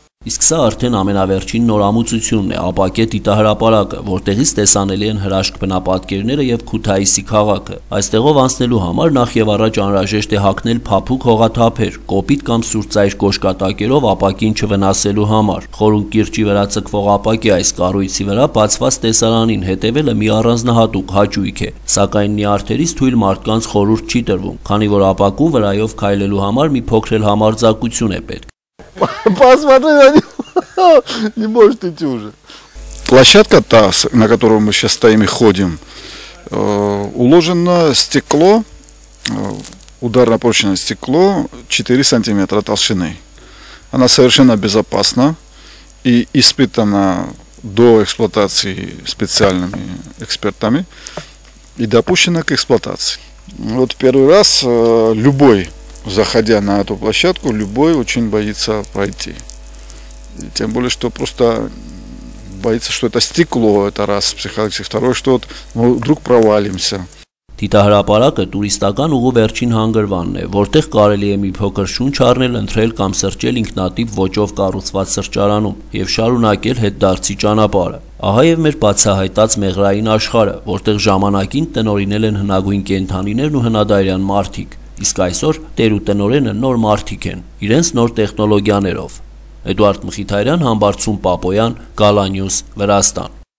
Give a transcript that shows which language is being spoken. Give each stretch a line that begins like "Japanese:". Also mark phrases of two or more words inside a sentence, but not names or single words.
Armenian: Իսկ սա արդեն ամենավերջին նորամուծությունն է, ապակե դիտահրապարակը, որտեղից տեսանելի են հրաշք բնապատկերները եւ Քութայիսի քաղաքը։ Այստեղով անցնելու համար նախ եւ առաջ անհրաժեշտ է հագնել փափուկ հողաթափեր, կոպիտ կամ սուրճայր կոշկատակերով ապակին չվնասելու համար։ Խորուն կիրճի վրա ցկվող ապակի այս կառույցի վրա բացված տեսարանին հետևելը մի առանձնահատուկ հաճույք է, սակայն նյարդերից թույլ մարդկանց խորհուրդ չի տրվում, քանի որ ապակու враյով քայլելու համար մի փոքր համարձակություն է պետք։
Russian: Посмотри на него, не может идти уже. Площадка та, на которой мы сейчас стоим и ходим, уложено стекло, ударно-прочное стекло 4 сантиметра толщины. Она совершенно безопасна и испытана до эксплуатации специальными экспертами и допущена к эксплуатации. Вот первый раз любой, заходя на эту площадку, любой очень боится пройти. И тем более, что просто боится, что это стекло, это раз психологически, второе, что вот мы вдруг провалимся.
Armenian: Դիտահրապարակը տուրիստական ուղու վերջին հանգրվանն է, որտեղ կարելի է մի փոքր շունչ առնել, ընթրել կամ սրճել ինքնատիպ ոճով կառուցված սրճարանում եւ շարունակել հետդարձի ճանապարհը։ Ահա եւ մեր բացահայտած մեղրային աշխարհը, որտեղ ժամանակին տնօրինել են հնագույն կենդանիներն ու հնադարյան մարդիկ, իսկ այսօր տեր ու տնօրենը նոր մարդիկ են, իրենց նոր տեխնոլոգիաներով։ Էդուարդ Մխիթարյան, Համբարձում Պապոյան, Գալանյուս, Վրաստան։